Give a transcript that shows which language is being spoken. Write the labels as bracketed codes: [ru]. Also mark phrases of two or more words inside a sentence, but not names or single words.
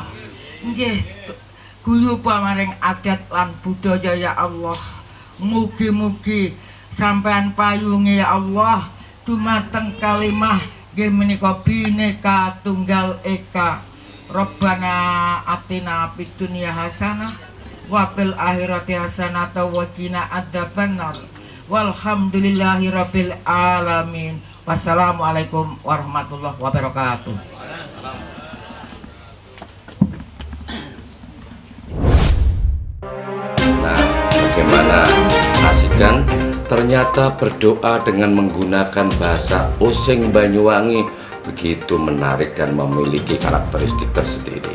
[osi] Nggih guyuba maring adat lan budaya [ar] يا الله. [osi] Mugi-mugi sampean payunge [ar] يا الله [osi] dumateng kalimah nggih menika Bhinneka Tunggal Ika. [ar] ربنا آتنا في الدنيا حسنة وفي الآخرة حسنة وقنا عذاب النار. والحمد لله رب العالمين. والسلام عليكم ورحمة الله وبركاته. [id] Nah, bagaimana asik kan? Ternyata berdoa dengan menggunakan bahasa Osing Banyuwangi begitu menarik dan memiliki karakteristik tersendiri.